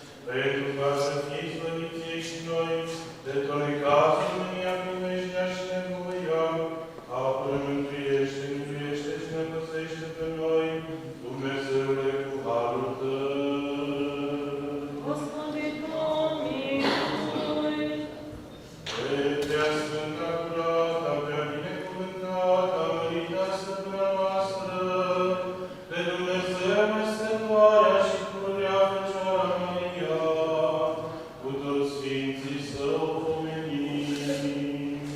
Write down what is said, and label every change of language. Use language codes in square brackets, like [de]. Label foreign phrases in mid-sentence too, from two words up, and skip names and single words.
[ro] pentru ca să fie slăviție și noi, de tot necazul mânia, primejdea și nevoia, apără, mântuiește, miluiește și ne păzește pe noi, Dumnezeule, cu harul Tău. [cu] Господи, помилуй. [ro] Pe prea sfânta curată, prea binecuvântată, mărita stăpâna noastră, pe Dumnezeu Născătoarea și pururea Fecioara Maria, cu toți Sfinții să o pomenim.